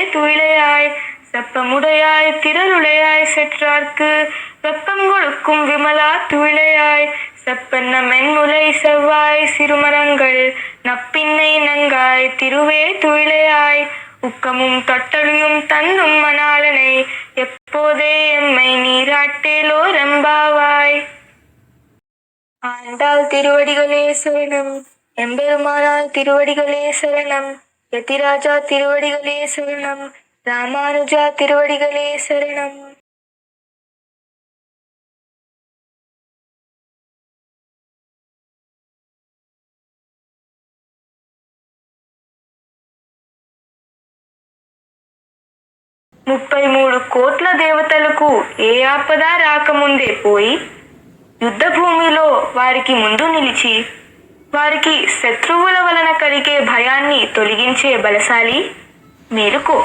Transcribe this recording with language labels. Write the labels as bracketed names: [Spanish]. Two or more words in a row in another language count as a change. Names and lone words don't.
[Tamil] துயிலையாய் செப்பமுடையாய் திரளுடையாய் செற்றார்க்கு வெப்பம் கொடுக்கும் விமலா துயிலையாய் செப்பன்ன மென்முலை செவ்வாய் சிறுமரங்கள் நப்பின்னை நங்காய் திருவே துயிலையாய் உக்கமும் தொட்டலியும் தன்னும் மணாளனை எப்போதே எம்மை நீராட்டேலோ ரம்பாவாய். ஆண்டாள் திருவடிகளே சரணம். எம்பெருமானார் திருவடிகளே சரணம். யதிராஜா திருவடிகளே சரணம். ராமானுஜா திருவடிகளே சரணம். [Telugu] ముప్పై మూడు కోట్ల దేవతలకు ఏ ఆపద రాకముందే పోయి యుద్ధ భూమిలో వారికి ముందు నిలిచి వారికి శత్రువుల వలన కలిగే భయాన్ని తొలగించే బలశాలి మేలుకో.